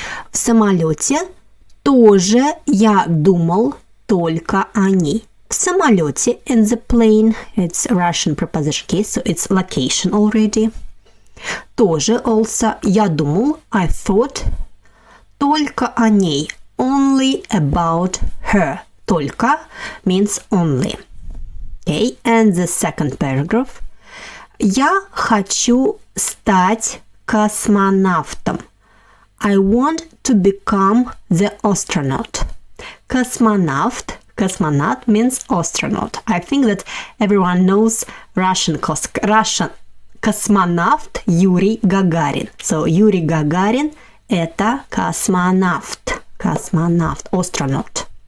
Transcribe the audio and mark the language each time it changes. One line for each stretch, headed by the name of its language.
Russian: В самолете тоже я думал только о ней. В самолете,
English: in the plane, it's Russian preposition case, so it's location already. Тоже also,
Russian: я думал,
English: I thought,
Russian: только о ней,
English: only about her. Только means only. Okay, and the second paragraph.
Russian: Я хочу стать космонавтом.
English: I want to become the astronaut. Cosmonaut means astronaut. I think that everyone knows Russian cosmonaut Yuri Gagarin. So Yuri Gagarin
Russian: это космонавт,
English: astronaut.